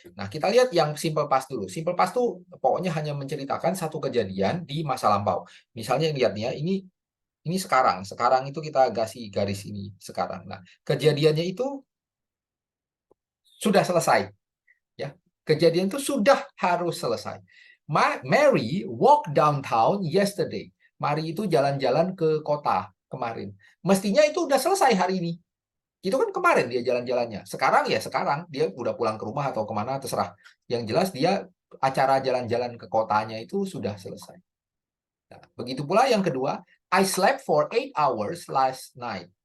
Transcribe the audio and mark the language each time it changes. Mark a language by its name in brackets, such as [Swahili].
[Indonesian] Nah, kita lihat yang simple past dulu. Simple past tuh pokoknya hanya menceritakan satu kejadian di masa lampau. Misalnya lihat nih ya, ini sekarang. Sekarang itu kita kasih garis ini sekarang. Nah, kejadiannya itu sudah selesai. Ya, kejadian itu sudah harus selesai. [English] Mary walk downtown yesterday. [Indonesian] Mary itu jalan-jalan ke kota kemarin. Mestinya itu udah selesai hari ini. Itu kan kemarin dia jalan-jalannya. Sekarang ya sekarang dia udah pulang ke rumah atau kemana terserah. Yang jelas dia acara jalan-jalan ke kotanya itu sudah selesai. Nah, begitu pula yang kedua, [English] I slept for 8 hours last night.